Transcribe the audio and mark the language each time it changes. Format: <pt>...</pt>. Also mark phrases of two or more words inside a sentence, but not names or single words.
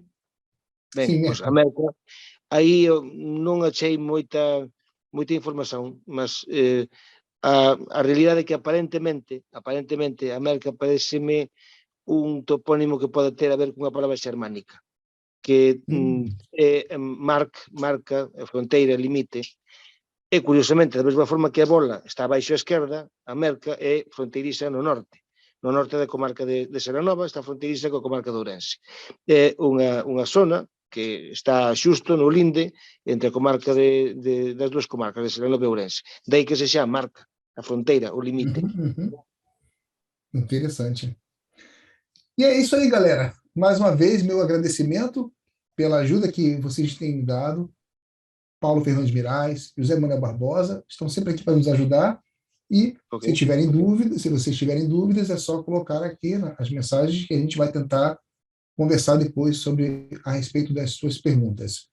<gl>Ben, pois a Merca, aí non achei moita información, mas a realidade é que aparentemente a Merca pareceme un topónimo que pode ter a ver cunha palabra xermánica, que é marca, fronteira, limite, e curiosamente, da mesma forma que a bola está abaixo á esquerda, a Merca é fronteiriza no norte da comarca de Seranova, está fronteiriza coa comarca de Ourense. É unha zona que está xusto no linde entre a comarca das dúas comarcas, de Seranova e Ourense. Daí que se xa marca a fronteira, o limite.</gl> <pt>Interessante. E é isso aí, galera. Mais uma vez, meu agradecimento pela ajuda que vocês têm dado. Paulo Fernandes Mirais, José Manuel Barbosa, estão sempre aqui para nos ajudar. E se tiverem dúvidas, se vocês tiverem dúvidas, é só colocar aqui as mensagens que a gente vai tentar conversar depois a respeito das suas perguntas.</pt>